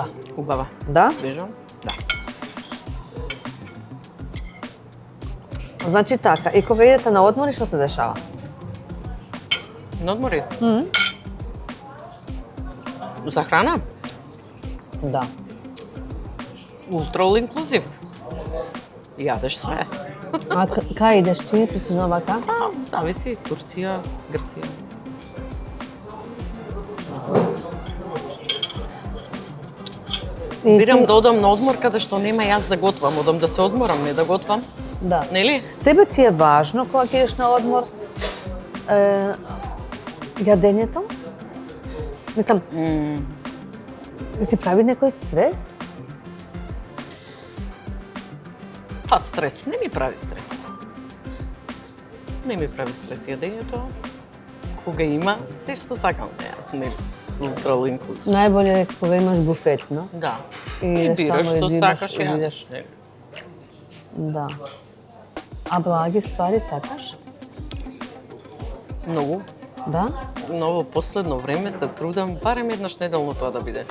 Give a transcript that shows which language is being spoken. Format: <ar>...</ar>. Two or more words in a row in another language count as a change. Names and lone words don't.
<mk>Убава. Да? Свежа. Да. Значи така, и кога идете на одмори, што се дешава? На одмори? За храна? Да.</mk> <en>All inclusive.</en> <mk>Јадеш све. А кај идеш ти, прецизно вака? Зависи, Турција, Грција. Бирам да одам на одмор каде што нема јас да готвам, одам да се одморам, не да готвам. Да. Нели? Тебе ти е важно кога ќе идеш на одмор јадењето? Мислам, ти прави некој стрес? Па стрес, не ми прави стрес. Не ми прави стрес јадењето. Кога има, се што сакам да јадам, нели?</mk> <en>All inclusive.</en> <mk>Најболje е кога имаш буфет, но? Да. И И бираш што сакаш и јадеш. бидеш. Да. А благи ствари сакаш? Многу. Да? Но во последно време се трудам барем еднаш неделно тоа да биде.</mk>